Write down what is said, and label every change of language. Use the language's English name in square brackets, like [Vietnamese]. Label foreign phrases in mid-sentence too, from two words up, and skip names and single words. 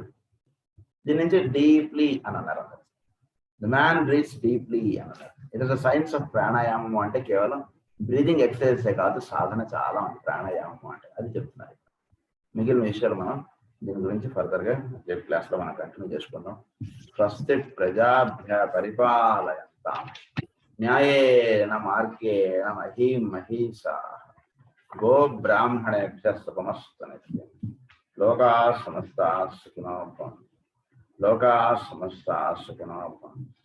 [Telugu] దీని నుంచి డీప్లీ అని అన్నారు. [English] the man breathes deeply [Telugu] అని అన్నారు. [English] it is the science of ప్రాణాయామం. [Telugu] అంటే కేవలం [English] breathing exercise [Telugu] కాదు, సాధన చాలా ఉంది ప్రాణాయామం అంటే, అది చెప్తున్నారు. మిగిలిన విషయాలు మనం దీని గురించి ఫర్దర్ గా రేపు క్లాస్ లో మనం కంటిన్యూ చేసుకుందాం. [Sanskrit] స్వస్తి ప్రజాభ్య పరిపాలయంతాం న్యాయేన మార్గేణ మహీం మహీషాః గో బ్రాహ్మణేభ్యః శుభమస్తు నిత్యం. లోకాః సమస్తాః సుఖినో భవంతు. లోకాః సమస్తాః సుఖినో భవంతు.